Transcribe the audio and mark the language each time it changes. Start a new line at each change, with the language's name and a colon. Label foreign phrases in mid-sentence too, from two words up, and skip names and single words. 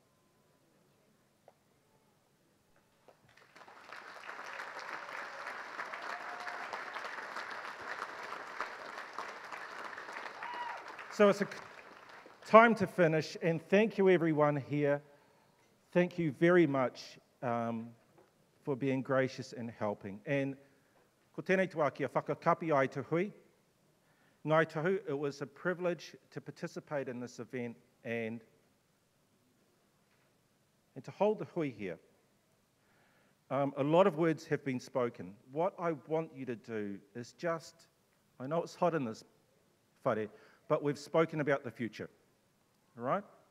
English: So it's a time to finish, and thank you everyone here. Thank you very much for being gracious and helping.
Māori: And ko tēnei tuā kia whakakapi ai te hui.
English: Ngāi Tahu, it was a privilege to participate in this event and to hold the hui here. A lot of words have been spoken. What I want you to do is just, I know it's hot in this whare, but we've spoken about the future, all right?